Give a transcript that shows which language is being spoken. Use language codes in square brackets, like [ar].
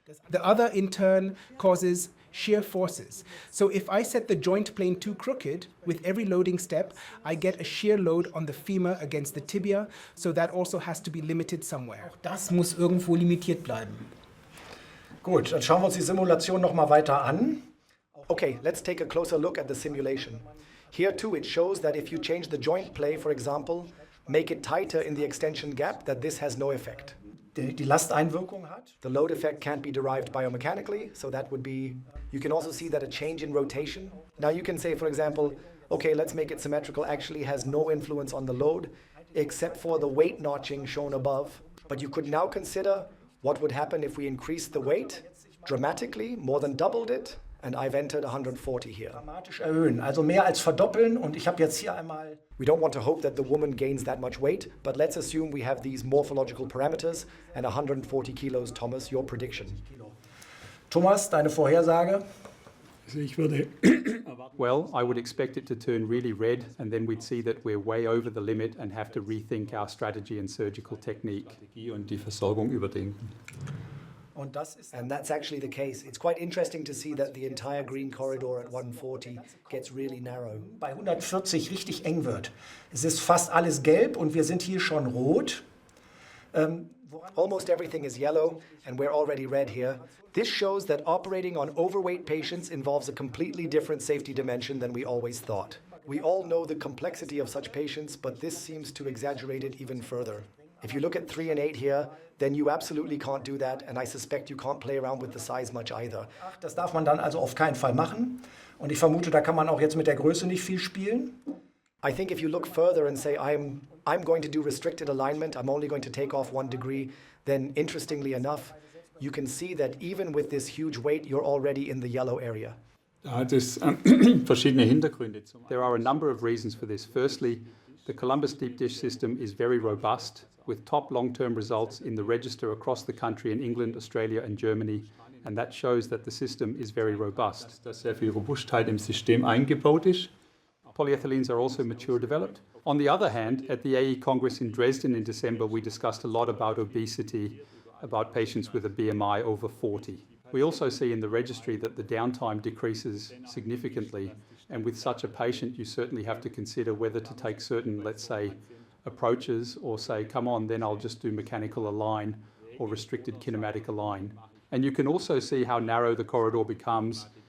[en] The other, in turn, causes shear forces. So if I set the joint plane too crooked, with every loading step, I get a shear load on the femur against the tibia, so that also has to be limited somewhere. [de] Das muss irgendwo limitiert bleiben. Gut, dann schauen wir uns die Simulation noch mal weiter an. [en] Okay, let's take a closer look at the simulation. Here too it shows that if you change the joint play, for example, make it tighter in the extension gap, that this has no effect. [de] Die Lasteinwirkung hat. [en] The load effect can't be derived biomechanically, so that would be... You can also see that a change in rotation. Now you can say, for example, okay, let's make it symmetrical, actually has no influence on the load, except for the weight notching shown above. But you could now consider what would happen if we increased the weight dramatically, more than doubled it, and I've entered 140 here. [de] Dramatisch erhöhen, also mehr als verdoppeln. Und ich habe jetzt hier einmal... [en] We don't want to hope that the woman gains that much weight, but let's assume we have these morphological parameters and 140 kilos. Thomas, your prediction. [de] Thomas, deine Vorhersage? Also ich würde [en] Well, I would expect it to turn really red, and then we'd see that we're way over the limit and have to rethink our strategy and surgical technique. [de] und die Versorgung überdenken. Und das ist [en] And that's actually the case. It's quite interesting to see that the entire green corridor at 140 gets really narrow. [de] bei 140 richtig eng wird. Es ist fast alles gelb und wir sind hier schon rot. [en] Almost everything is yellow, and we're already red here. This shows that operating on overweight patients involves a completely different safety dimension than we always thought. We all know the complexity of such patients, but this seems to exaggerate it even further. If you look at 3 and 8 here, then you absolutely can't do that, and I suspect you can't play around with the size much either. [de] Das darf man dann also auf keinen Fall machen. Und ich vermute, da kann man auch jetzt mit der Größe nicht viel spielen. [en] I think if you look further and say, I'm going to do restricted alignment, I'm only going to take off 1 degree, then interestingly enough, you can see that even with this huge weight, you're already in the yellow area. [de] Da hat es verschiedene Hintergründe. [en] There are a number of reasons for this. Firstly, the Columbus deep dish system is very robust, with top long-term results in the register across the country in England, Australia and Germany, and that shows that the system is very robust. [de] Dass sehr viel Robustheit im System eingebaut ist. [en] Polyethylenes are also mature developed. On the other hand, at the AE Congress in Dresden in December, we discussed a lot about obesity, about patients with a BMI over 40. We also see in the registry that the downtime decreases significantly, and with such a patient, you certainly have to consider whether to take certain, let's say, approaches, or say, come on, then I'll just do mechanical align or restricted kinematic align. And you can also see how narrow the corridor becomes